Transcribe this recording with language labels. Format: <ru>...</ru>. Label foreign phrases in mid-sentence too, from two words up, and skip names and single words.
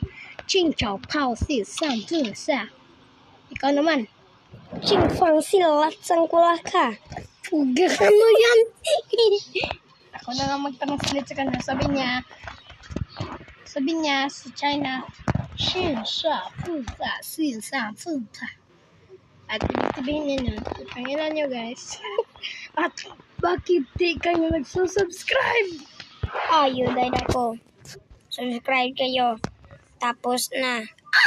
<tl>Ching chow pao si san tu sa. Ikaw naman. Ching fang silat sang kulaka. Puga, ano yan? Ako na nga mag-translate sa kanya. Sabi niya sa China,</tl> <zh>线上复杂，线上复杂.</zh> <tl>At ibig ninyo, pangilan nyo guys. At bakit di kayo nagsusubscribe? Ayun, dahil ako. Subscribe kayo. Tapos na.</tl>